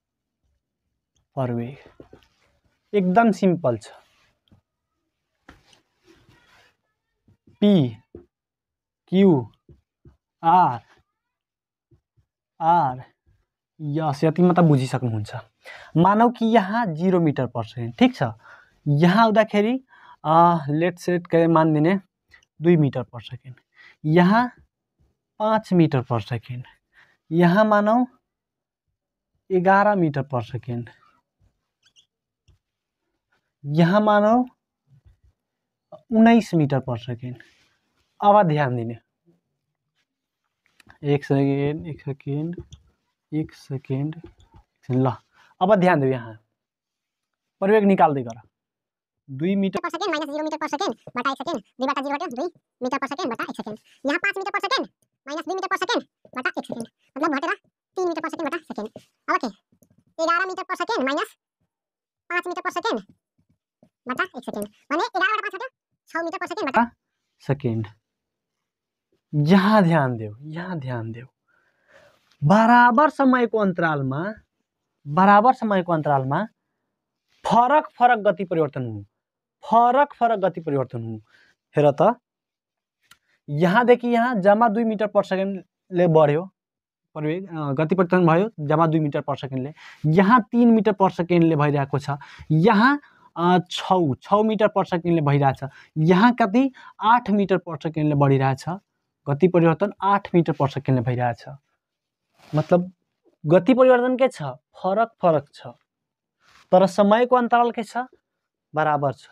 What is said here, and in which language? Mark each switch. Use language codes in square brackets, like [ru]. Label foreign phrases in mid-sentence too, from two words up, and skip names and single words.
[ne] प्रवेग एकदम सिम्पल छ पी क्यू आर यस यति मात्र बुझिसक्नुहुन्छ मानौ कि यहाँ 0 [en] meter per second [ne] ठीक छ यहाँ आउँदाखेरि [en] let's set [ne] के मान दिने 2 [en] meter per second [ne] यहाँ 5 [en] meter per second [ne] यहाँ मानौ 11 [en] meter per second, [ne] यहाँ मानौ 19 [en] meter per second. [ne] अब ध्यान दिने, एक सेकेंड ल। अब ध्यान दो, यहाँ परिवेग निकाल्दै गर। 2 मीटर [en] per second minus 0 meter per second [ne] बटा 1 सेकेंड, 2 बटा 0 घट्यो 2 [en] meter per second [ne] बटा 1 सेकेंड। यहाँ 5 [en] meter per second minus 2 meter per second [ne] बटा 1 सेकेंड, मतलब घटेर 3 [en] meter per second [ne] बटा सेकेंड। अब के 11 [en] meter per second minus 5 meter per second [ne] बटा 1 सेकेंड, भने 11 बटा 5 घट्यो 6 [en] meter per second [ne] बटा सेकेंड। यहाँ ध्यान देऊ, यहाँ ध्यान देऊ। बराबर समयको अन्तरालमा फरक फरक गति परिवर्तन हुनु, हेर त, यहाँदेखि यहाँ जम्मा 2 [en] meter per secondले [ne] बढ्यो परिवेग, गति परिवर्तन भयो जम्मा 2 [en] meter per secondले। [ne] यहाँ 3 [en] meter per secondले [ne] भइरहेको छ, यहाँ 6 [en] meter per secondले [ne] भइरहेछ, यहाँ कति 8 [en] meter per secondले [ne] बढिरहेछ। गति परिवर्तन 8 [en] meter per secondले [ne] भइरहेछ, मतलब गति परिवर्तन के छ, फरक छ, तर समयको अन्तराल के छ, बराबर छ।